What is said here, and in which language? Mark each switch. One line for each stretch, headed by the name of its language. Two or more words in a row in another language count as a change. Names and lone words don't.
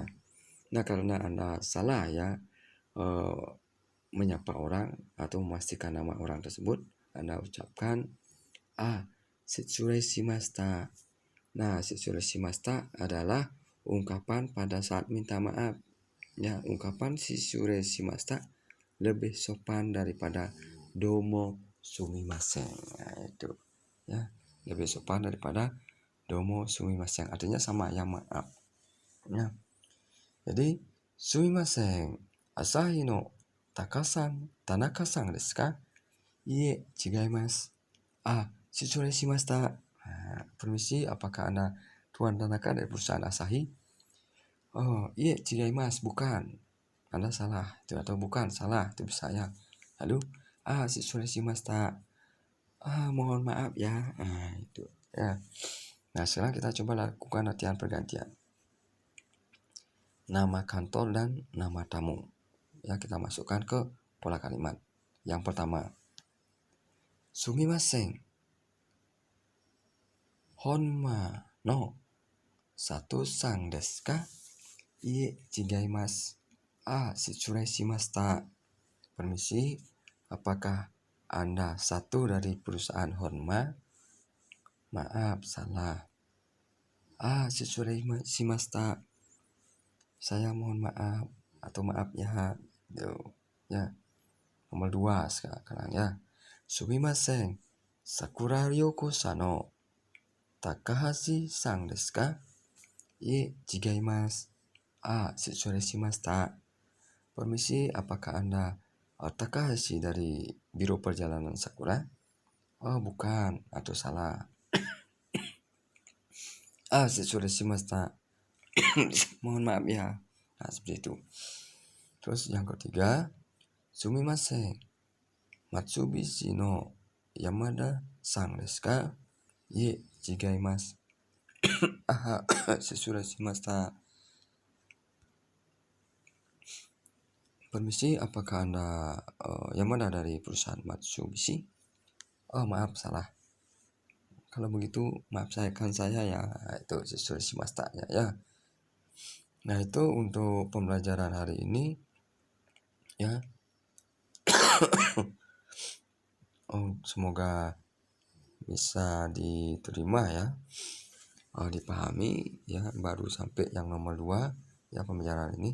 Indonesian: Nah, karena Anda salah ya menyapa orang atau memastikan nama orang tersebut, Anda ucapkan
Japanese: 失礼しました.
Indonesian: Nah,
Japanese: 失礼しました
Indonesian: adalah ungkapan pada saat minta maaf. Ya, ungkapan
Japanese: 失礼しました
Indonesian: lebih sopan daripada
Japanese: どうもすみません.
Indonesian: Nah, itu. Ya, lebih sopan daripada
Japanese: どうもすみません.
Indonesian: Artinya sama, yang maaf. Ya. Jadi,
Japanese: sumimasen. 朝日の田中さんですか? いいえ、違います。失礼しました.
Indonesian: Permisi, apakah Anda Tuan Tanaka dari perusahaan Asahi?
Japanese: いいえ、違います, bukan.
Indonesian: Anda salah, itu atau bukan salah, itu bisa ya. Lalu,
Japanese: 失礼しました.
Indonesian: Mohon maaf ya. Itu ya. Nah, sekarang kita coba lakukan latihan pergantian. Nama kantor dan nama tamu. Ya, kita masukkan ke pola kalimat. Yang pertama.
Japanese: Sumimasen. 本間の佐藤さんですか? いいえ、違います。失礼しました.
Indonesian: Permisi, apakah Anda satu dari perusahaan Honma? Maaf, salah.
Japanese: 失礼しました.
Indonesian: Saya mohon maaf atau maaf ya. Ya. Nomor 2 sekarang ya.
Japanese: Sumimasen. さくら旅行さんの高橋さんですか? いいえ、違います。失礼しました.
Indonesian: Permisi, apakah Anda Takahashi dari Biro Perjalanan Sakura? Bukan, atau salah.
Japanese: 失礼しました.
Indonesian: Mohon maaf ya. Nah, seperti itu. Terus yang ketiga,
Japanese: sumimasen. 松菱の山田さんですか? いいえ、違います。失礼しました.
Indonesian: Permisi, apakah Anda Yamada dari perusahaan Matsubishi? Maaf, salah. Kalau begitu, maafkan saya ya. Itu
Japanese: 失礼しました
Indonesian: ya. Nah, itu untuk pembelajaran hari ini ya. Semoga bisa diterima ya. Dipahami ya. Baru sampai yang nomor 2 ya pembelajaran ini.